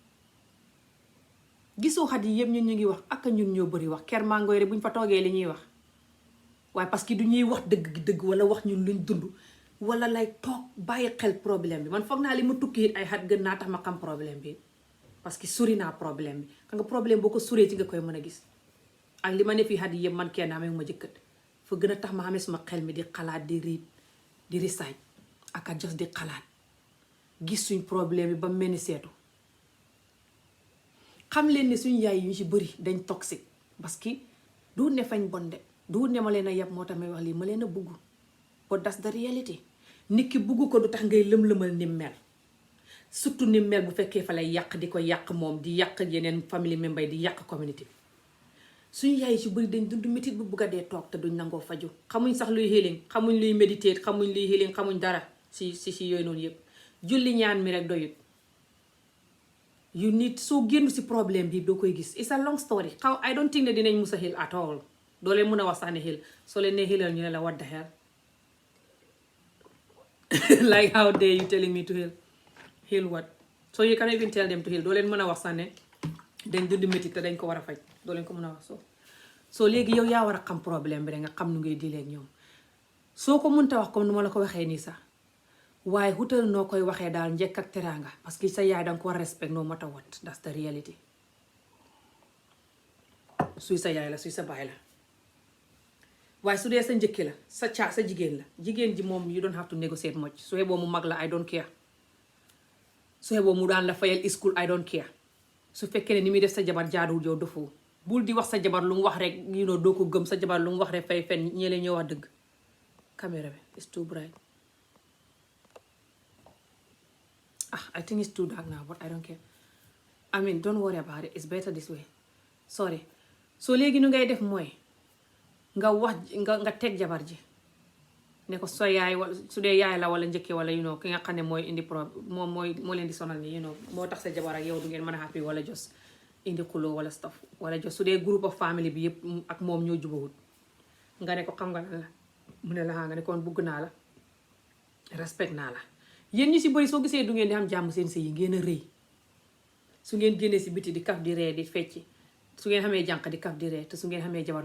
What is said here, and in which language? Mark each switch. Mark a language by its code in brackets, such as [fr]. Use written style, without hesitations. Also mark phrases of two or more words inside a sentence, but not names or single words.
[wo] gisoo xat yi yëpp ñun ñu ngi wax ak ñun ñoo bëri wax ker mangoy rek buñ fa toogee li ñuy wax waaye [fr] parce que [wo] du ñuy wax dëgg gi dëgg wala wax ñun luñ dund wala lay toog bàyyi xel problème bi man foog naa li ma tukki ay xat gën naa tax ma xam problème bi [fr] parce que [wo] suri naa problème bi xam nga problème boo ko suree ci nga koy mën a gis ak li ma ne fii xat yi yëpp man kenn amee ma jëkkat fa gën a tax ma xamee suma xel mi di xalaat di riit di risaaj ak a jos di xalaat gis suñ problème bi ba mel ni seetu xam leen ne suñu yaay yu ñu ci bëri dañ toxique [fr] parce que [wo] du ne fañ bonde du ne ma leen a yab moo tax may wax lii ma leen a bugg [en] but that's the reality [wo] nit ki bugg ko du tax ngay lëm-lëmal ni mel surtout ni mel bu fekkee fa lay yàq di ko yàq moom di yàq yeneen famille member di yàq community bi suñu yaay yi ci bëri dañ dund métit bu bugg a dee toog te duñ nangoo faju xamuñ sax luy healing xamuñ luy méditer xamuñ luy healing xamuñ dara si yooyu noonu yëpp julli ñaan mi rek doyut [en] you need [wo] soo génn si problème bi doo koy gis [en] it's a long story I don't think [wo] ne dinañ musa heal at all doo leen mën a wax sax ne heal soo leen ne healal ñu ne la [en] what the hell like how dare you telling me to heal what so you can't even tell them to heal [wo] doo leen mën a wax sax ne dañ dund métit te dañ ko war a faj doo leen ko mën a wax soo léegi yow yaa war a xam problème bi rek nga xam nu ngay dilee ak ñoom soo ko mënta wax comme nu ma la ko waxee nii sax waaye xutal noo koy waxee daal njëkk ak teraanga [fr] parce que [wo] sa yaay danga ko war respect [en] no matter what that's the reality [wo] suy sa yaay la suy sa baay la waaye su dee sa njëkki la sa jigéen la jigéen ji moom [en] you don't have to negotiate much [wo] su xeboo mu mag la [en] I don't care [wo] su xeboo mu daan la fayal school [en] I don't care [wo] su fekkee ne ni muy def sa jabar jaaduwul yow dofoo bul di wax sa jabar lu mu wax rek doo ko gëm sa jabar lu mu wax rek fay fen ñee leen ñoo wax dëgg caméra bi [en] it's too bright I think it's too dark now but I don't care I mean don't worry about it it's better this way sorry [wo] so léegi nu ngay def mooy nga wax nga teg jabar ji ne ko sa yaay wala su dee yaay la wala njëkke wala ki nga xam ne mooy indi problème moom moo leen di sonal ni moo tax sa jabar ak yow du ngeen mën a happy wala jos indi xuloo wala stuff wala jos su dee groupe [en] of family [wo] bi yëpp ak moom ñoo jubawut nga ne ko xam nga la mu ne la nga ne kon bugg naa la respect naa la yéen ñu si bëri soo gisee du ngeen di am jàmm seen sëy yi ngeen a rëy su ngeen génnee si biti di kaf di ree di fecc su ngeen xamee jànq di kaf di ree te su ngeen xamee jabar